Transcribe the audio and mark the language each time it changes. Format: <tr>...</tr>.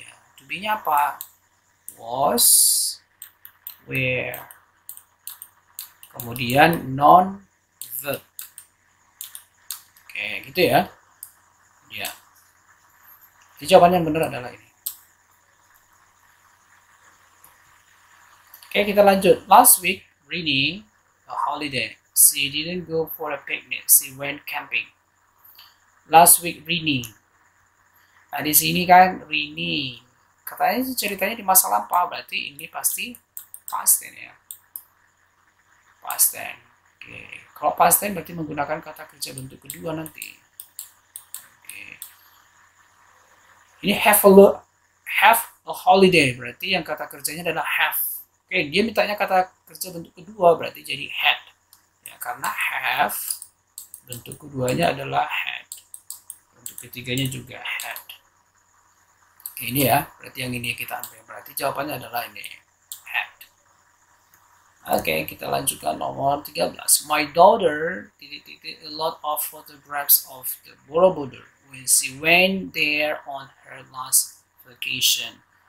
<id>Ya. To be-nya apa? Was, were. Kemudian non verb. Oke, gitu ya. Ya. Jadi jawaban yang benar adalah ini. Oke, kita lanjut.</id> <en>Last week, Rini, a holiday. She didn't go for a picnic. She went camping. Last week, Rini.</en> <id>Nah, di sini kan Rini. Katanya ceritanya di masa lampau. Berarti ini pasti past tense ya. Past tense. Oke. Kalau past tense berarti menggunakan kata kerja bentuk kedua nanti. Oke. Ini</id> <en>have a holiday.</en> <id>Berarti yang kata kerjanya adalah have. Oke, dia mintanya kata kerja bentuk kedua, berarti jadi had. Ya, karena have, bentuk keduanya adalah had. Bentuk ketiganya juga had. Oke, ini ya, berarti yang ini kita ambil. Berarti jawabannya adalah ini, had. Oke, kita lanjutkan nomor 13.</id> <en>My daughter did a lot of photographs of the Borobudur when she went there on her last vacation.</en>